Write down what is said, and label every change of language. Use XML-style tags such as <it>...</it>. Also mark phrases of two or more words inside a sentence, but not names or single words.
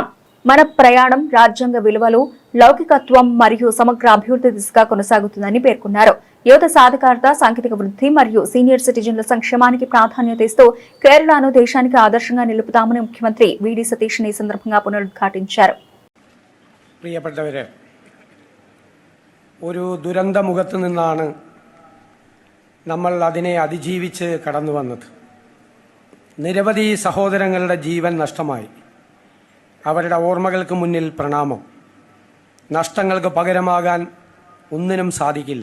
<te>మన ప్రయాణం రాజ్యాంగ విలువలు, లౌకికత్వం మరియు సమగ్ర అభివృద్ధి దిశగా కొనసాగుతుందని పేర్కొన్నారు. యువత సాధికారత, సాంకేతిక వృద్ధి మరియు</te> <en>senior citizens</en> <te>సంక్షేమానికి ప్రాధాన్యత ఇస్తూ కేరళను దేశానికి ఆదర్శంగా నిలుపుతామని ముఖ్యమంత్రి వీడీ సతీష్ ఈ సందర్భంగా పునరుద్ఘాటించారు.</te> <ml>പ്രിയപ്പെട്ടവരെ, ഒരു ദുരന്തമുഖത്ത് നിന്നാണ് നമ്മൾ അതിനെ അതിജീവിച്ച് കടന്നു വന്നത്. നിരവധി സഹോദരങ്ങളുടെ ജീവൻ നഷ്ടമായി. അവരുടെ ഓർമ്മകൾക്ക് മുന്നിൽ പ്രണാമം. നഷ്ടങ്ങൾക്ക് പകരമാകാൻ ഒന്നിനും സാധിക്കില്ല.</ml>